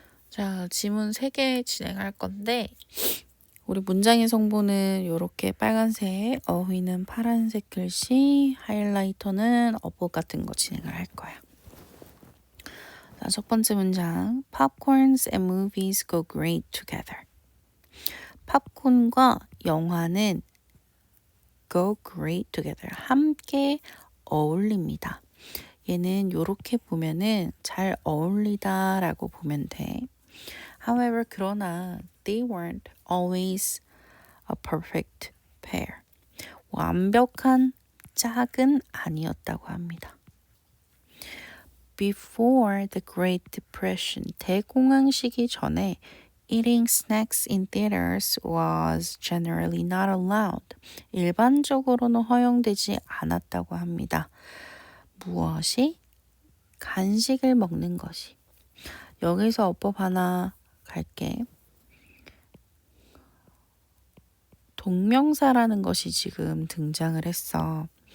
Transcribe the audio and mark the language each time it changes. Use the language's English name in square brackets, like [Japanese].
[Korean] 자, 지문 3개 진행할 건데 우리 문장의 성분은 이렇게 빨간색, 어휘는 파란색 글씨, 하이라이터는 어법 같은 거 진행을 할 거야. 자, 첫 번째 문장. [English] Popcorns and movies go great together. [Korean] 팝콘과 영화는 [English] go great together. [Korean] 함께 어울립니다. 얘는 이렇게 보면은 잘 어울리다 라고 보면 돼. [English] However, [Korean] 그러나 [English] they weren't always a perfect pair. [Korean] 완벽한 짝은 아니었다고 합니다. [English] Before the Great Depression, [Korean] 대공황 시기 전에 [English] eating snacks in theaters was generally not allowed. [Korean] 일반적으로는 허용되지 않았다고 합니다. 무엇이? 간식을 먹는 것이. 여기서 어법 하나 갈게. 동명사라는 것이 지금 등장을 했어.